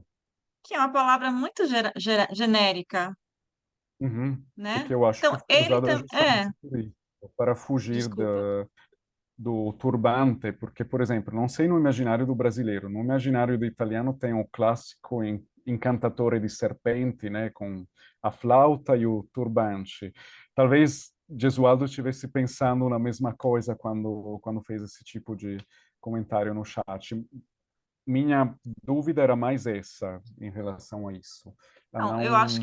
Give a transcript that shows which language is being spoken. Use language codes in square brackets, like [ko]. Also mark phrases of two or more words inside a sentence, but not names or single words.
[pt] Que é uma palavra muito genérica, Uhum. né? Porque eu acho Então, que foi usada é, justamente por isso, para fugir desculpa. do turbante, porque, por exemplo, não sei no imaginário do brasileiro, no imaginário do italiano tem o clássico [it] incantatore di serpenti, [pt] né, com a flauta e o turbante. Talvez Gesualdo estivesse pensando na mesma coisa quando fez esse tipo de comentário no chat. Minha dúvida era mais essa, em relação a isso. A Não, eu acho